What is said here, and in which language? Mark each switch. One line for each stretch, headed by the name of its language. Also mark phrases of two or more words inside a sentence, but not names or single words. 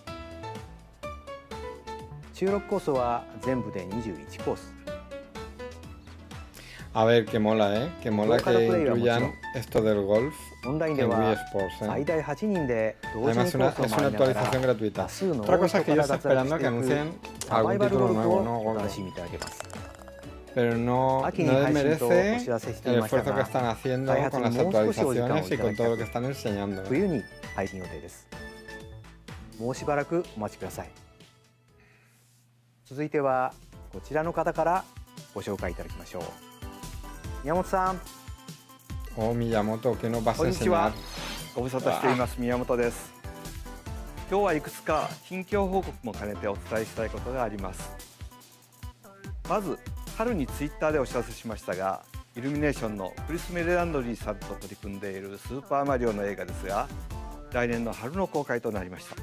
Japanese: 収録コースは全部で21コース。
Spanish: A ver, que mola, ¿eh? Que mola Cada que player incluyan mucho. esto del golf
Japanese: オンラインで
Spanish: en Wii
Japanese: は
Spanish: Sports,
Japanese: 最
Spanish: ¿eh?
Japanese: 大8人で同時
Spanish: Además,
Japanese: にコースを
Spanish: es
Japanese: 回
Spanish: una
Japanese: りなが
Spanish: actualización
Japanese: ら
Spanish: gratuita.
Japanese: 多数の
Spanish: Otra cosa es que yo
Japanese: から
Spanish: estoy
Japanese: 脱落
Spanish: esperando
Japanese: して
Spanish: que
Japanese: いく
Spanish: anuncien
Japanese: サバイ
Spanish: algún
Japanese: バル
Spanish: título
Japanese: ゴルフ
Spanish: nuevo,
Japanese: を
Spanish: ¿no?
Japanese: お
Spanish: Gordo.
Japanese: 楽しみいただけます。
Spanish: Pero no,
Japanese: 秋に
Spanish: no
Japanese: 配信とお
Spanish: desmerece
Japanese: 知らせしてい
Spanish: el
Japanese: ました
Spanish: esfuerzo que
Japanese: が、
Spanish: están haciendo
Japanese: 開
Spanish: con
Japanese: 発
Spanish: las
Japanese: にもう少しお時間を
Spanish: actualizaciones
Japanese: い
Spanish: y
Japanese: ただ
Spanish: con
Japanese: きた
Spanish: todo
Japanese: く
Spanish: lo que están enseñando, ¿eh?
Japanese: 冬に配信予定です。もうしばらくお待ちください。続いてはこちらの方からご紹介いただきましょう。宮本さん、
Spanish: Oh, Miyamoto, ¿qué nos vas
Japanese: こ
Spanish: a
Japanese: んにちは
Spanish: enseñar?。
Japanese: ご無沙汰しています宮本です。今日はいくつか近況報告も兼ねてお伝えしたいことがあります。まず春にツイッターでお知らせしましたが、イルミネーションのクリス・メレランドリーさんと取り組んでいるスーパーマリオの映画ですが、来年の春の公開となりました。